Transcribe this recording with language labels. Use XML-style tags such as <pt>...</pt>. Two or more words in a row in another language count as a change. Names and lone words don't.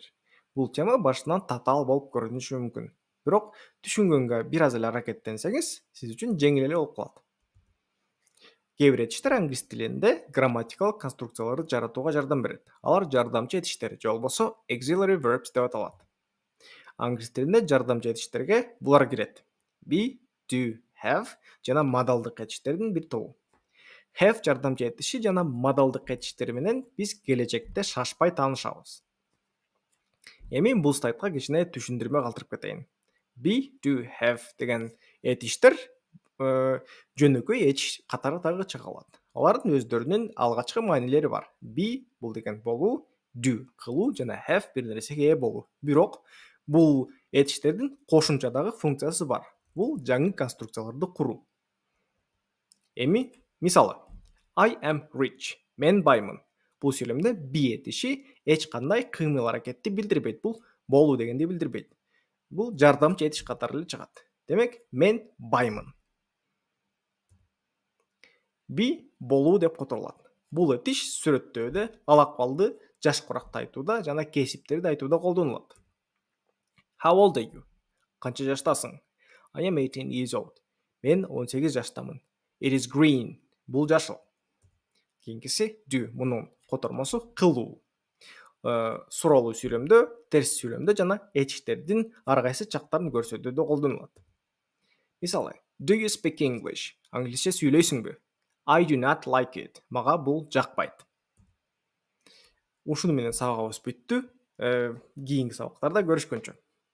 <ky>Бул тема башынан татаал болуп көрүнүшү мүмкүн. Бирок түшүнгөнгө бир аз эле аракеттенсеңиз, сиз үчүн жеңил эле болуп калат. Кээ бир этиштер англис тилинде грамматикалык конструкцияларды жаратууга жардам берет. Алар жардамчы этиштер же болбосо</ky> <en>auxiliary verbs</en> <ky>деп аталат. Англис тилинде жардамчы этиштерге булар кирет:</ky> <en>be, do, have</en> <ky>жана модалдык этиштердин бир тобу. Have жардамчы этиши жана модалдык этиштери менен биз келечекте шашпай таанышабыз. Эми бул слайдка кичине түшүндүрмө калтырып кетейин.</ky> <en>Be, do, have</en> <ky>деген этиштер жөнөкөй этиш катары дагы чыга алат. Алардын өздөрүнүн алгачкы маанилери бар. Be бул деген болуу, do кылуу жана have бир нерсеге ээ болуу. Бирок бул этиштердин кошумча дагы функциясы бар. Бул жаңы конструкцияларды куруу. Эми мисалы,</ky> <en>I am rich.</en> <ky>Мен баймын. Бул сүйлөмдө be этиши эч кандай кыймыл аракетти билдирбейт. Бул болуу дегенди билдирбейт. Бул жардамчы этиш катары эле чыгат. Демек, мен баймын. Be болуу деп которулат. Бул этиш сүрөттөөдө, ал акыбалды жаш куракты айтууда жана кесиптерди айтууда колдонулат.</ky> <en>How old are you?</en> <ky>Канча жаштасың?</ky> <en>I am 18 years old.</en> <ky>Мен 18 жаштамын.</ky> <en>It is green.</en> <ky>Бул жашыл. Кийинкиси do. Мунун котормосу кылуу. Суроолуу сүйлөмдө, терс сүйлөмдө жана этиштердин ар кайсы чактарын көрсөтүүдө колдонулат. Мисалы,</ky> <en>do you speak English?</en> <ky>Англисче сүйлөйсүңбү?</ky> <en>I do not like it.</en> <ky>Мага бул жакпайт. Ушуну менен сабагыбыз бүттү. Кийинки сабактарда көрүшкөнчө.</ky>